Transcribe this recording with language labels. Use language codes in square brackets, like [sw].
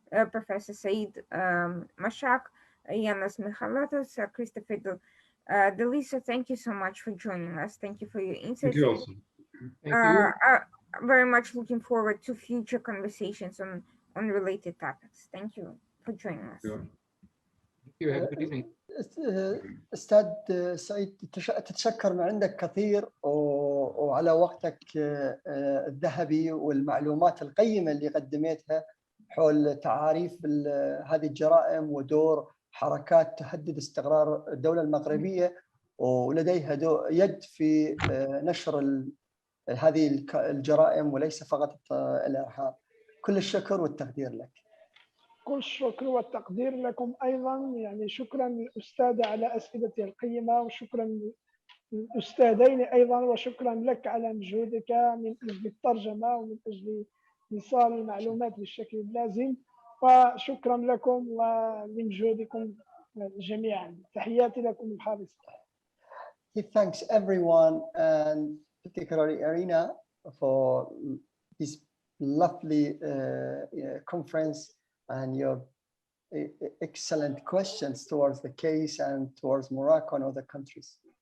[en] Professor Said Mahack, Ioannis Michaleto, Christopher Deliso. Thank you so much for joining us. Thank you for your insights. Thank you also. Thank you. I'm very much looking forward to future conversations on related topics. Thank you for joining us. Yeah. Thank you. Have a good evening. [ar] أستاذ سعيد، تتشكر من عندك كثير وعلى وقتك الذهبي والمعلومات القيمة اللي قدمتها حول تعاريف هذه الجرائم ودور حركات تهدد استقرار الدولة المغربية، ولديها يد في نشر هذه الجرائم وليس فقط الإرهاب. كل الشكر والتقدير لك. كل الشكر والتقدير لكم أيضا. يعني شكرا للأستاذة على أسئلتها القيمة، وشكرا للأستاذين أيضا، وشكرا لك على مجهودك من أجل الترجمة ومن أجل إيصال المعلومات بالشكل اللازم، وشكرا لكم ولمجهودكم جميعا. تحياتي لكم الحارس. [en] He thanks everyone and particularly Irina for this lovely conference and your excellent questions towards the case and towards Morocco and other countries.